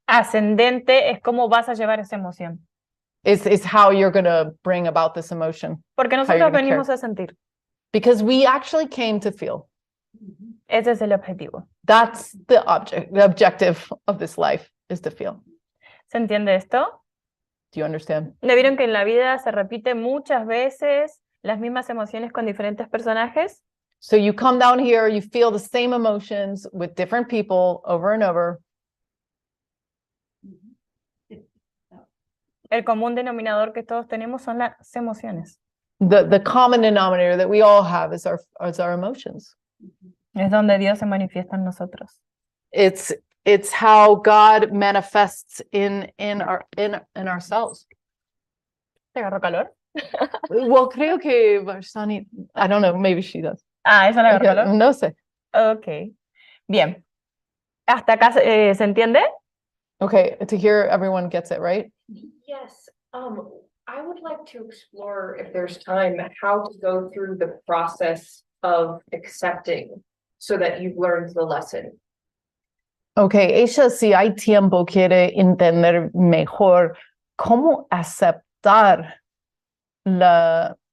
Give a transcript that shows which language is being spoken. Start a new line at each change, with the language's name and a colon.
Spanish: Ascendente es cómo vas a llevar esa emoción.
English: is how you're going to bring about this emotion,
Spanish: Porque
English: you're
Spanish: nosotros
English: gonna
Spanish: venimos a sentir.
English: because we actually came to feel.
Spanish: Ese es el objetivo.
English: That's the objective of this life is to feel.
Spanish: ¿Se entiende esto?
English: Do you understand?
Spanish: ¿Ya vieron que en la vida se repite muchas veces las mismas emociones con diferentes personajes?
English: So you come down here, you feel the same emotions with different people over and over.
Spanish: El común denominador que todos tenemos son las emociones.
English: The common denominator that we all have is our emotions.
Spanish: Es donde Dios se manifiesta en nosotros.
English: It's how God manifests in ourselves.
Spanish: ¿Te agarró calor?
English: Well,
Spanish: creo que
English: Varsani, I don't know, maybe she does.
Spanish: Ah, ¿eso le agarró calor? No sé. Ok. Bien. ¿Hasta acá se entiende?
English: Okay, to hear everyone gets it, right? Yes, I would like to explore, if there's time, how to go through the process of accepting so that you've learned the lesson.
Spanish: Okay, ella si hay tiempo quiere entender mejor cómo aceptar la